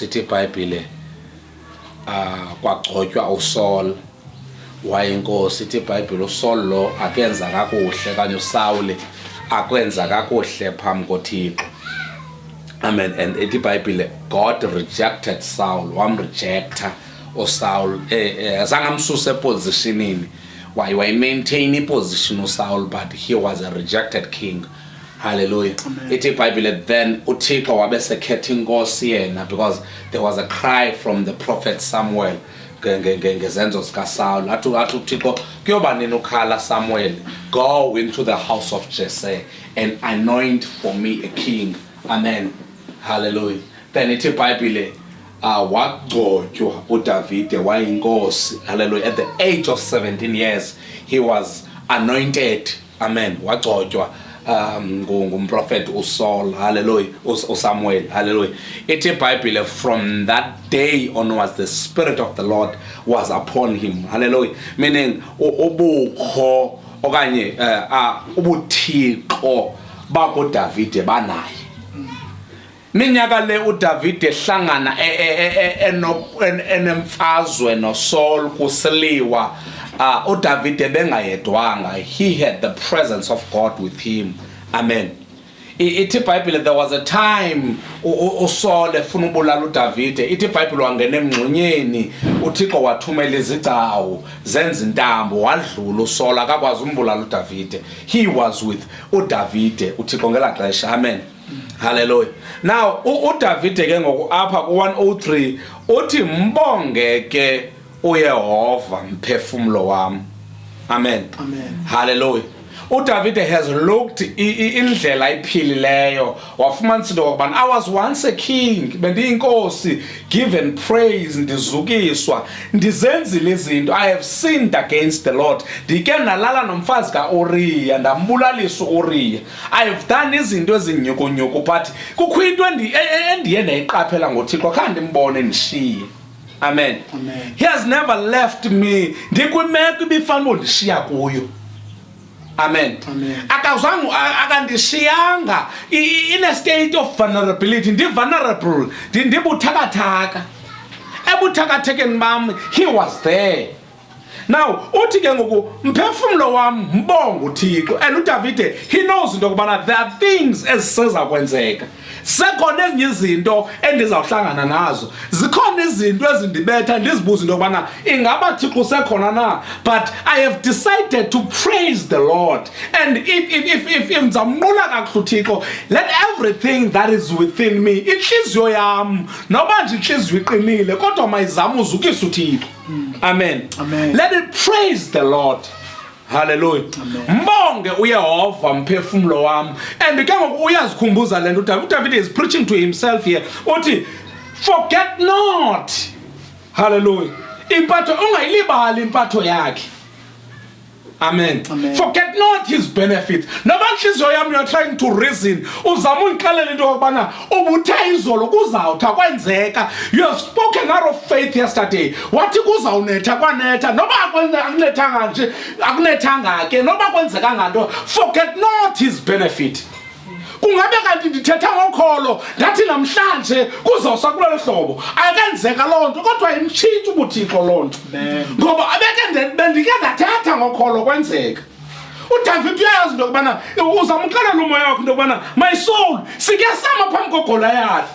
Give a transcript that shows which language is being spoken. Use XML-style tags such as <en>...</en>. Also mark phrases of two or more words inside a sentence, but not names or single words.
<xh>Ithi iBhayibhile kwagcotywa uSaul wayinkosi. Ithi iBhayibhile uSaul lo akenza kakuhle kanye uSawule akwenza kakuhle phambi koThixo.</xh> <en>Amen. And</en> <xh>ithi iBhayibhile</xh> <en>God rejected Saul,</en> <xh>wamrejecta uSaul, zangamsusa epositionini.</xh> <en>Why maintain iposition uSaul, but he was a rejected king. Hallelujah.</en> <xh>Ithi iBhayibhile</xh> <en>then</en> <xh>uThixo wabesekhetha inkosi yena</xh> <en>because there was a cry from the prophet Samuel</en> <xh>ngezenzo zikaSaul. Athi uThixo kuyoba nini ukhala Samuel,</xh> <en>go into the house of Jesse and anoint for me a king. Amen. Hallelujah.</en> <xh>Then ithi iBhayibhile wagcotywa uDavid wayinkosi. Hallelujah.</xh> <en>At the age of 17 years he was anointed. Amen.</en> <xh>Wagcotywa ngumprofeti uSaul. Hallelujah. uSamuel. Hallelujah. Ithi iBhayibhile</xh> <en>from that day onwards the spirit of the Lord was upon him. Hallelujah.</en> <xh>Meaning ubukho okanye ubuthixo bakoDavid banaye. Minyaka le uDavid ehlangana enemfazwe noSaul kusiliwa. uDavid bengayedwanga.</xh> <en>He had the presence of God with him.</en> <xh>Amen. Ithi iBhayibhile</xh> <en>there was a time</en> <xh>uSaul efuna ubulala uDavid. Ithi iBhayibhile wangena emngxunyeni uThixo wathumela izigcawu zenza intambo wadlula uSaul akakwazi umbulala uDavid.</xh> <en>He was with uDavid</en> <xh>uThixo ngela xesha.</xh> <en>Amen. Hallelujah.</en> <xh>Now uDavid ke ngoku apha ku103 uthi mbonge ke uYehova mphefumulo wami.</xh> <en>Amen. Hallelujah. uDavid has looked</en> <xh>indlela iphilileyo wafumanisa into yokuba</xh> <en>I was once a king, bendiyinkosi, given praise,</en> <xh>ndizukiswa, ndizenzile izinto,</xh> <en>I have sinned against the Lord,</en> <xh>ndike nalala nomfazi kaUriya ndambulalisa uUriya,</xh> <en>I have done</en> <xh>izinto ezinyukunyuku, but kukho into endiye ndayiqaphela ngoThixo khange ndimbone ndishiye. Amen.</xh> <en>He has never left me</en> <xh>ndikwimeko ibifanele ndishiya kuyo.</xh> <en>Amen.</en> <xh>Akazange akandishiyanga</xh> <en>in a state of vulnerability.</en> <xh>Ndi vulnerable, ndibuthakathaka. Ebuthakathekeni bami</xh> <en>he was there.</en> <xh>Now uthi ke ngoku mphefumulo wami mbonga uThixo.</xh> <en>And uDavid he knows</en> <xh>into kubana</xh> <en>there are things</en> <xh>eziseza kwenzeka. Sekhona ezinye izinto endizawuhlangana nazo. Zikhona izinto ezindibetha ndizibuza into kubana ingaba Thixo sekhona na.</xh> <en>But I have decided to praise the Lord.</en> <xh>And if ngizamnqula kakuhle uThixo,</xh> <en>let everything that is within me,</en> <xh>inhliziyo yami noba nje inhliziyo iqinile kodwa mayizama uzukisa uThixo.</xh> <en>Amen. Let it praise the Lord. Hallelujah.</en> <xh>Mbonge uYehova mphefumulo wami. And ke ngoku uyazikhumbuza lento uDavid</xh> <en>is preaching to himself here. Uthi forget not. Hallelujah.</en> <xh>Impatho ungayilibali impatho yakhe. Amen.</xh> <en>Forget not his benefits.</en> <xh>Noba inhliziyo yami</xh> <en>you are trying to reason.</en> <xh>Uzama ungixelela into yokubana ubuthe izolo kuzawuthi kwenzeka.</xh> <en>You have spoken out of faith yesterday.</en> <xh>Wathi kuzawunetha kwanetha. Noba akunethanga nje, akunethanga ke. Noba kwenzeka nganto.</xh> <en>Forget not his benefit.</en> <xh>Kungabe kanti ndithetha ngokholo ngathi namhlanje kuzawusa kulelo hlobo akenzeka lonto kodwa imtshintsha ubuthixo lonto ngoba abeke bendike ndathetha ngokholo kwenzeka. uDavid uyayazi into kubana uzamxelela umoya wakho into kubana</xh> <en>my soul</en> <xh>sike sama phambi koGoliath.</xh>